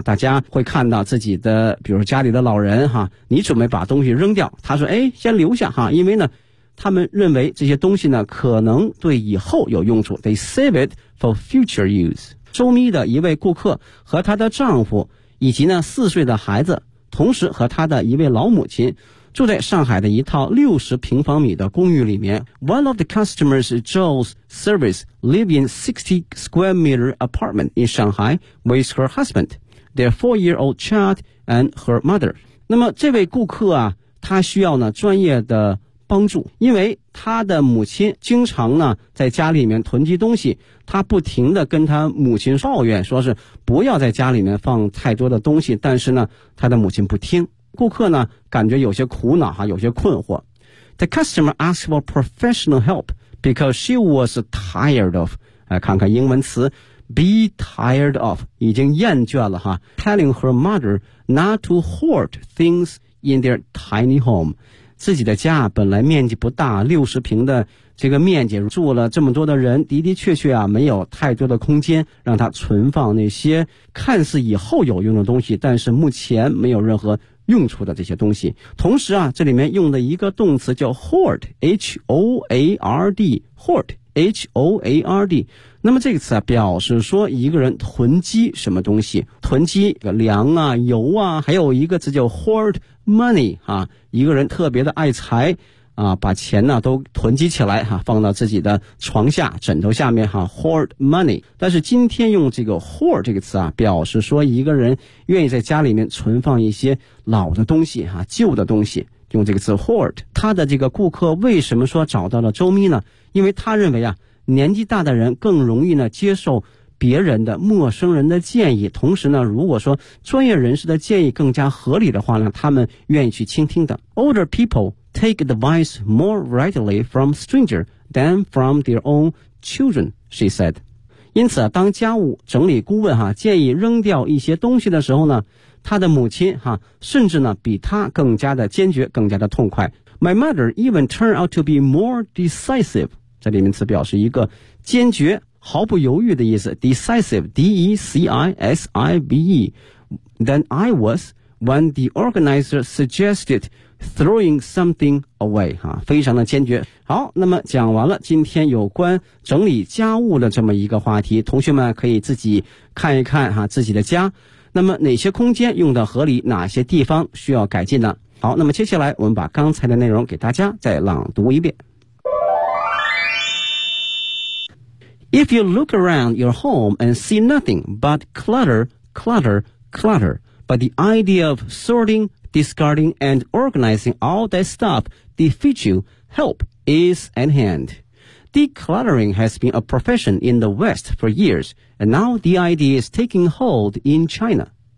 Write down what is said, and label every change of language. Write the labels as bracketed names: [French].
[Chinese] 大家会看到自己的比如说家里的老人哈，你准备把东西扔掉，他说哎，先留下哈，因为呢他们认为这些东西呢可能对以后有用处。 [English] They save it for future use。 [Chinese] 周咪的一位顾客和她的丈夫以及呢四岁的孩子，同时和她的一位老母亲住在上海的一套60平方米的公寓里面。 [English] One of the customers Joel's service live in 60 square meter apartment in Shanghai with her husband, their four-year-old child and her mother. [Chinese] 那么这位顾客啊，他需要呢专业的帮助，因为他的母亲经常呢在家里面囤积东西，他不停地跟他母亲抱怨，说是不要在家里面放太多的东西，但是呢他的母亲不听。顾客呢感觉有些苦恼哈，有些困惑。 [English] The customer asked for professional help because she was tired of [Chinese] 看看英文词 be tired of 已经厌倦了哈 [English] telling her mother not to hoard things in their tiny home。 [Chinese] 自己的家本来面积不大，60平的这个面积住了这么多的人，的的确确啊没有太多的空间让他存放那些看似以后有用的东西，但是目前没有任何用处的这些东西。同时啊，这里面用的一个动词叫 hoard， H-O-A-R-D， hoard， H-O-A-R-D。那么这个词啊表示说一个人囤积什么东西，囤积粮啊油啊，还有一个词叫 hoard money 啊，一个人特别的爱财啊，把钱呢都囤积起来哈，放到自己的床下枕头下面哈 hoard money。但是今天用这个 hoard 这个词啊表示说一个人愿意在家里面存放一些老的东西哈，旧的东西，用这个词 hoard。他的这个顾客为什么说找到了周咪呢，因为他认为啊年纪大的人更容易呢接受别人的陌生人的建议，同时呢如果说专业人士的建议更加合理的话呢，他们愿意去倾听的。 [English] Older people take advice more readily from stranger than from their own children, she said. [Chinese] 因此当家务整理顾问建议扔掉一些东西的时候呢，他的母亲甚至呢比他更加的坚决，更加的痛快。 [English] My mother even turned out to be more decisive. [Chinese] 这里面词表示一个坚决毫不犹豫的意思 [English] decisive D-E-C-I-S-I-V-E than I was when the organizer suggested throwing something away、 [Chinese] 非常的坚决。好，那么讲完了今天有关整理家务的这么一个话题，同学们可以自己看一看自己的家，那么哪些空间用得合理，哪些地方需要改进呢。好，那么接下来我们把刚才的内容给大家再朗读一遍。 [English] If you look around your home and see nothing but clutter, clutter, clutter, but the idea of sorting, discarding, and organizing all that stuff defeats you, help is at hand. Decluttering has been a profession in the West for years, and now the idea is taking hold in China.